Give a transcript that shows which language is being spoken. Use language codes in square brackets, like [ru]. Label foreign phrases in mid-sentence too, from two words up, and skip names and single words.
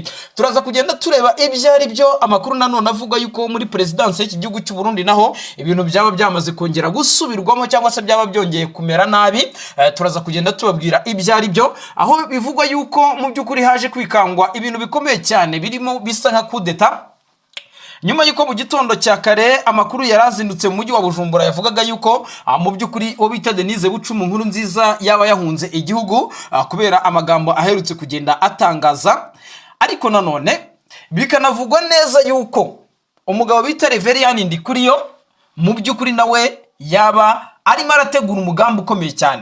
[rw] Turaza kugenda tureba ibyo ari byo amakuru nanone avuga yuko muri presidence y'iki gihugu cy'u Burundi naho ibintu byaba byamaze kongera gusubirwamo cyangwa se byaba byongeye kumera nabi. Turaza kugenda tubabwira ibyo ari byo aho bivugwa yuko mu byukuri haje kwikangwa ibintu bikomeye cyane birimo bisa nka kudeta nyuma yuko mu gitondo cya kare amakuru yarazindutse mu mujyi wa Bujumbura yavugaga yuko mu byukuri wo bita Denise Bucum Nkurunziza yaba yahunze igihugu kubera amagambo aherutse kugenda atangaza. Ariko nanone bikanavugwa neza yuko umugabo bita Reverien Ndikuriyo mu byukuri nawe yaba arimo arategura umugambi ukomeye cyane.